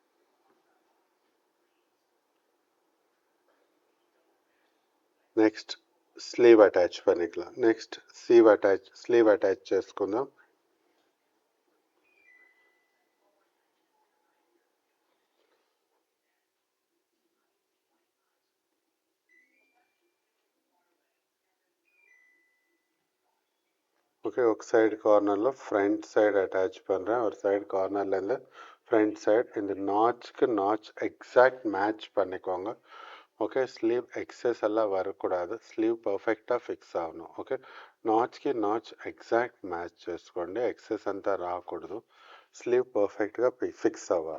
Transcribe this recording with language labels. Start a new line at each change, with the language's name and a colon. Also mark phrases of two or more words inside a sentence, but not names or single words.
English: next sleeve attach
Tamil: பண்ணிக்கலாம்.
English: next sleeve attach
Telugu: చేసుకుందాం.
Tamil: ஓகே, ஒரு
English: side cornaril front side attach
Tamil: பண்ணுறேன். ஒரு
English: side cornerlerundhu front side
Tamil: இந்த
English: notchukku notch exact match
Tamil: பண்ணிக்கோங்க.
Telugu: ఓకే,
English: sleeve excess
Telugu: అలా వరకూడదు,
English: sleeve perfectga fix
Telugu: అవ్వను. ఓకే,
English: notchki notch exact match
Telugu: చేసుకోండి, ఎక్సెస్ అంతా రాకూడదు,
English: sleeve perfectga fix
Telugu: అవ్వాలి.